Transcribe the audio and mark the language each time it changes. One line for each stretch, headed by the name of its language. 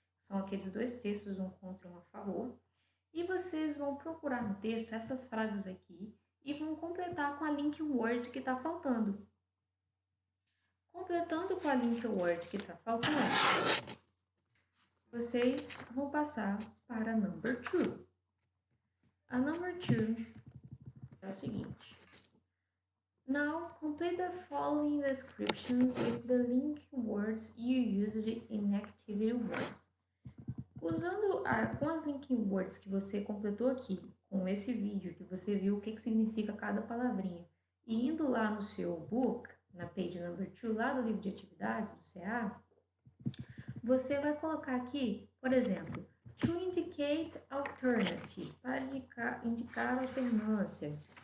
Portuguese: São aqueles dois textos, um contra e um a favor. E vocês vão procurar no texto essas frases aqui e vão completar com a link word que está faltando. Completando com a link word que está faltando, vocês vão passar para a number 2. A number 2 é o seguinte.
English: Now, complete the following descriptions with the link words you used in Activity 1.
Portuguese: Usando com as link words que você completou aqui, com esse vídeo que você viu o que significa cada palavrinha, e indo lá no seu book, na page number 2, lá do livro de atividades do CA, você vai colocar aqui, por exemplo,
English: to indicate alternative,
Portuguese: para indicar alternância.